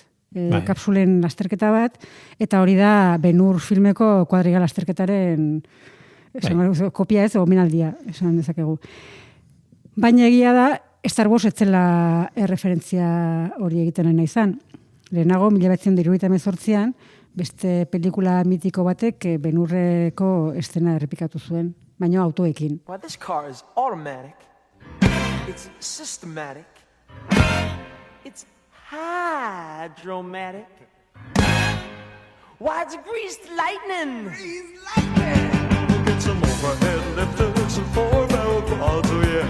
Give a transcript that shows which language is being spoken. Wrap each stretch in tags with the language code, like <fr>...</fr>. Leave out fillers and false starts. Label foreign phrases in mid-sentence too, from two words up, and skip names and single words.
<eu>Kapsulen lasterketa bat, eta hori da Ben-Hur filmeko kuadriga lasterketaren kopia ez, omenaldia, esan dezakegu. Baina egia da, Star Wars etzela erreferentzia hori egiten nahi izan. Lehenago, 1978an, beste pelikula mitiko batek Ben-Hurreko estena errepikatu zuen, baina autoekin.</eu> <en>Well, this car is automatic. It's systematic. It's hydromatic. Why, it's greased lightning. Greased lightning. Get some overhead lifters and four-barrel quads, oh yeah.</en>